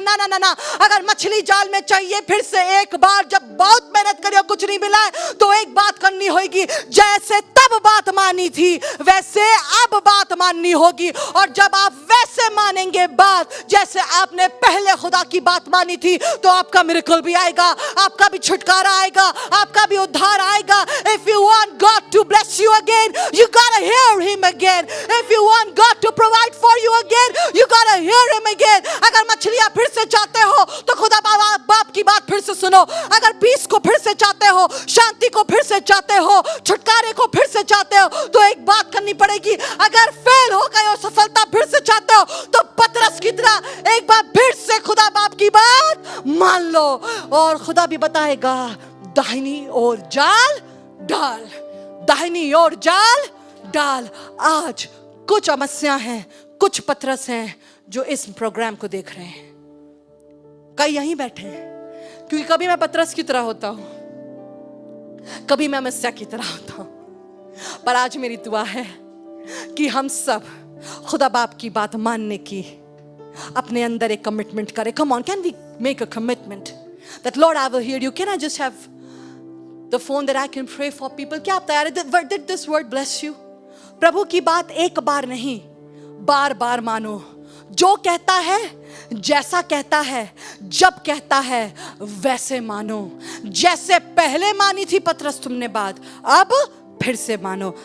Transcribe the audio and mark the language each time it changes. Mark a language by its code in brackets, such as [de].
[hi] ना ना ना ना, अगर मछली जाल में चाहिए फिर से एक बार, जब बहुत मेहनत करी और कुछ नहीं मिला है तो एक बात करनी होगी, जैसे तब बात मानी थी वैसे अब बात माननी होगी। और जब आप वैसे मानेंगे बात जैसे आपने पहले खुदा की बात मानी थी, तो आपका मिरेकल भी आएगा, आपका भी छुटकारा आएगा, आपका भी उद्धार आएगा। [en] If you want God to bless you again, you gotta hear Him again. If you want God to provide for you again, you gotta hear Him again. [hi] अगर मछलियाँ फिर से चाहते हो तो खुदा बाप की बात फिर से सुनो। अगर पीस को फिर से चाहते हो, शांति को फिर से चाहते हो, छुटकारे को फिर से चाहते हो, तो एक बात करनी पड़ेगी। अगर फेल हो गए और सफलता फिर से चाहते हो तो पतरस की तरह एक बार फिर से खुदा बाप की बात मान लो और खुदा भी बताएगा दाहिनी ओर जाल डाल, दाहिनी ओर जाल डाल। आज कुछ अमस्या हैं, कुछ पतरस हैं जो इस प्रोग्राम को देख रहे हैं, कई यहीं बैठे हैं। क्योंकि कभी मैं पतरस की तरह होता हूं, कभी मैं अमस्या की तरह होता हूं, पर आज मेरी दुआ है कि हम सब खुदा बाप की बात मानने की अपने अंदर एक कमिटमेंट करें। [en] Come on, can we make a commitment that Lord I will hear you? Can I just have the phone that I can pray for people? [hi] क्या आप तैयार हैं? [en] Did this word bless you? [hi] प्रभु की बात एक बार नहीं, बार बार मानो। जो कहता है, जैसा कहता है, जब कहता है वैसे मानो। जैसे पहले मानी थी पतरस तुमने बात, अब फिर से मानो।